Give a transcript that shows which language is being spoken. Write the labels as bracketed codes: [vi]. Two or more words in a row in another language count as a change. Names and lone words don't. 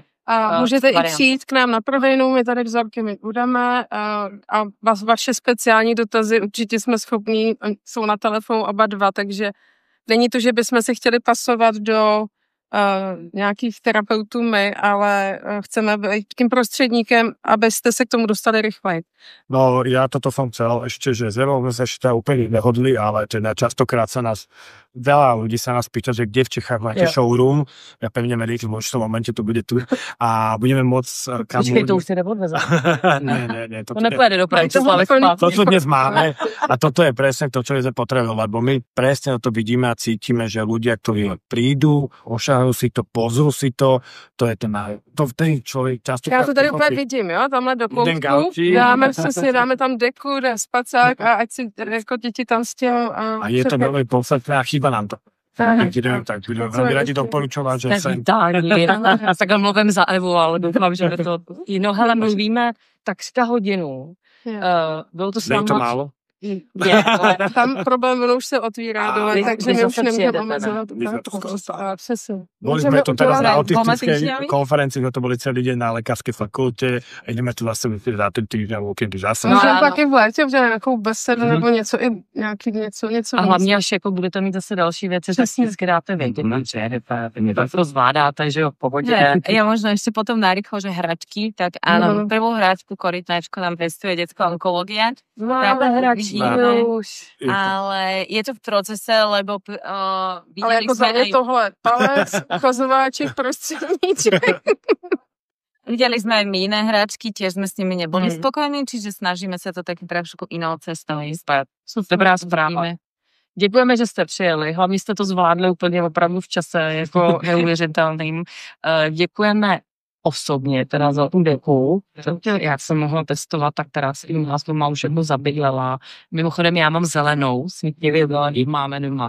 [cs] a můžete i přijít k nám na prodejnu, my tady vzorky my budeme a vaše speciální dotazy určitě jsme schopní, jsou na telefonu oba dva, takže není to, že bychom se chtěli pasovat do nějakých terapeutů my, ale chceme být tím prostředníkem, abyste se k tomu dostali rychleji. No, [sk] ja toto som chcel ešte, že s Evou sme sa ešte úplne nehodli, ale teda častokrát sa nás, veľa ľudí sa nás pýta, že kde v Čechách máte showroom. Ja pevne verím, že v určitom momente to bude tu a budeme môcť... [cs] Počkej, to už si neodvezá. [sk] Nie. [cs] To nepojede do Bratislavy. [sk] To, čo dnes máme, a toto je presne to, čo je potrebovať, lebo my presne to vidíme a cítime, že ľudia, ktorí prídu, ošahujú si to, pozrú si to je ten člověk často... [cs] Já to tady úplně vidím, jo, tamhle do koutku, dáme tam deku, spacák a ať si jako děti tam stěhou. A je to velmi podstatné a chýba nám to. Tak budeme velmi rádi doporučovat, že se... Já takhle mluvím za Evu, ale doufám, že to... No hele, mluvíme tak 100 hodinu. Bylo to s váma... to málo? Tam problém už se otvírá dole, takže my už nemůžeme omezovat. Přesně. [sk] Boli sme tu teraz na autistickej konferencii, to boli celý deň na lekárskej fakulte a ideme tu zase za ten týždeň, kedy zase. [cs] Můžeme taky v létě, že nějakou besedu nebo něco, něco. A hlavně, až jako budete mít zase další věci, že si vždycky dáte vědět, že to zvládáte, že jo, v pohodě. [sk] Ja možno ešte potom narýchlo, že hračky, tak áno, prvú hračku Korytnačko nám predstavuje detská onkológia. Ale je to v procese, lebo [cs] ale jako za je tohle palec, ukazováček, prostředníček. [sk] Videli sme aj my iné hračky, tiež sme s nimi neboli spokojní, čiže snažíme sa to taky trošku inou cestou ísť. [cs] Dobrá zpráva. Děkujeme, že jste přijeli, hlavně jste to zvládli úplně opravdu v čase, jako neuvěřitelným. Děkujeme osobně teda za tu deku, jak jsem mohla testovat, tak teda si u nás doma už jednou zabydlela. Mimochodem já mám zelenou, svítněvě zelený, máme doma.